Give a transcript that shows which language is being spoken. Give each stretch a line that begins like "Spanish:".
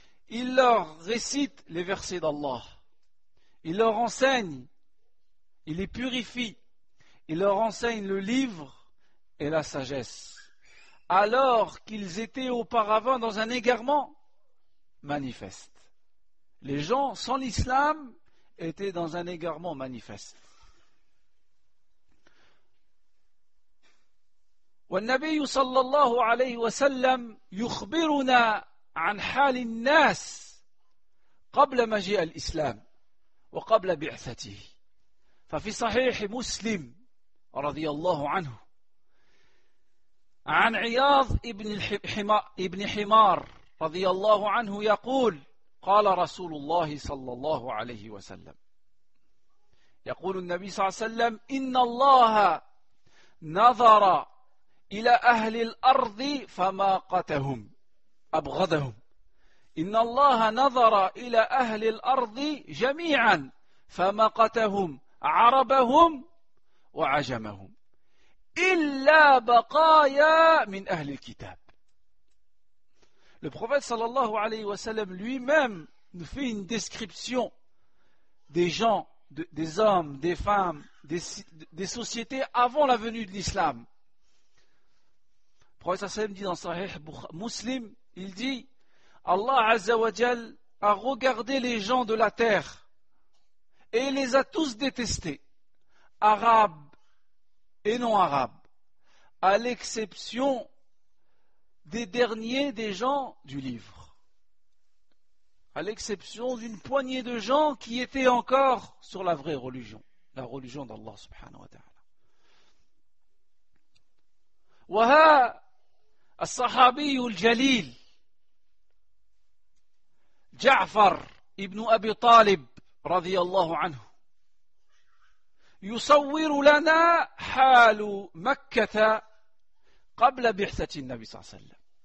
French: Il leur récite les versets d'Allah, il leur enseigne, il les purifie, il leur enseigne le livre et la sagesse, alors qu'ils étaient auparavant dans un égarement manifeste. Les gens sans l'islam étaient dans un égarement manifeste.
Arabic: والنبي صلى الله عليه وسلم يخبرنا عن حال الناس قبل مجيء الإسلام وقبل بعثته. ففي صحيح مسلم رضي الله عنه عن عياض ابن حمار رضي الله عنه يقول: قال رسول الله صلى الله عليه وسلم، يقول النبي صلى الله عليه وسلم: إن الله نظر إلى أهل الأرض فماقتهم أبغضهم. إن الله نظر إلى أهل الأرض جميعا فمقتهم عربهم وعجمهم إلا بقايا من أهل الكتاب.
French: Le prophète sallallahu alayhi wa sallam lui-même nous fait une description des gens, des hommes, des femmes, des sociétés avant la venue de l'islam. Le prophète sallam dit dans Sahih Muslim, il dit: Allah Azza wa Jal a regardé les gens de la terre et il les a tous détestés, arabes et non arabes, à l'exception des derniers des gens du livre, à l'exception d'une poignée de gens qui étaient encore sur la vraie religion, la religion d'Allah subhanahu wa ta'ala.
Arabic: وها الصحابي الجليل جعفر ابن أبي طالب رضي الله عنه يصور لنا حال مكة قبل بعثة النبي صلى الله عليه وسلم.